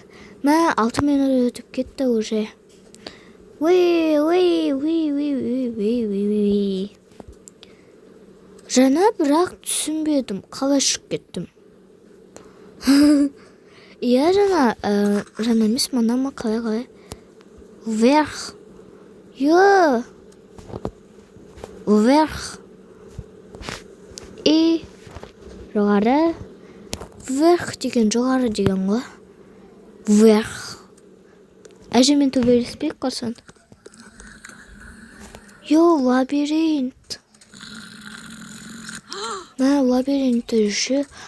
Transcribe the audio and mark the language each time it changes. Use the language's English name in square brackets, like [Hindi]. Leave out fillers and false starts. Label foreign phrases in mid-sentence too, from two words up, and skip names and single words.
[Kazakh] 6 минут өтіп кетті уже. Жаңа бірақ түсінбедім, қалай шығып кеттім. Иә, жаңа емес, мына ма қалай? [Russian] Вверх. Вверх. [Kazakh] И жоғары. Вверх деген жоғары деген ғой. [Russian] Вверх. [Kazakh] Әжемен төбелеспей қалсан. Лабиринт. Лабиринт үші.